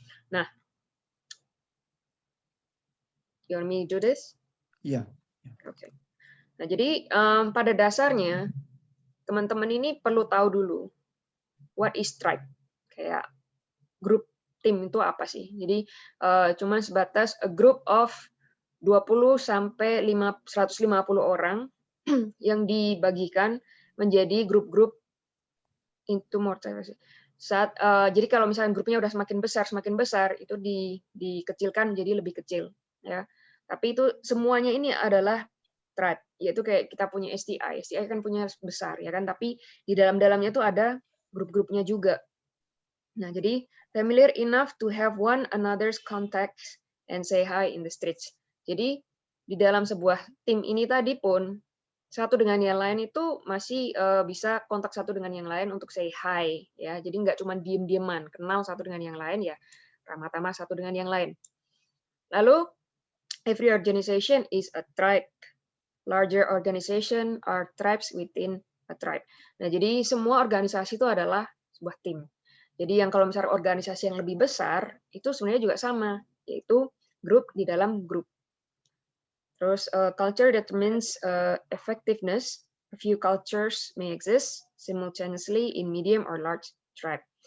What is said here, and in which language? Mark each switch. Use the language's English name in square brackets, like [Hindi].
[English] Nah, you want me to do this? Yeah. Oke. [Indonesian] Nah, jadi pada dasarnya teman-teman ini perlu tahu dulu [English] what is tribe, [Indonesian] kayak grup tim itu apa sih. Jadi cuma sebatas [English] a group of [Indonesian] 20 sampai 150 orang yang dibagikan menjadi grup-grup into more saat jadi kalau misalnya grupnya udah semakin besar itu dikecilkan jadi lebih kecil ya. Tapi itu semuanya ini adalah tribe, yaitu kayak kita punya STI kan punya besar ya kan, tapi di dalamnya tuh ada grup-grupnya juga. Nah, jadi [English] familiar enough to have one another's contacts and say hi in the streets. [Indonesian] Jadi di dalam sebuah tim ini tadi pun satu dengan yang lain itu masih bisa kontak satu dengan yang lain untuk say hi ya. Jadi nggak cuma diem-dieman, kenal satu dengan yang lain ya, ramah-tamah satu dengan yang lain. Lalu [English] every organization is a tribe. Larger organization are tribes within a tribe. [Indonesian] Nah, jadi semua organisasi itu adalah sebuah tim. Jadi yang kalau misalnya organisasi yang lebih besar, itu sebenarnya juga sama, yaitu grup di dalam grup. Terus [English] culture determines effectiveness. A few cultures may exist simultaneously in medium or large tribe.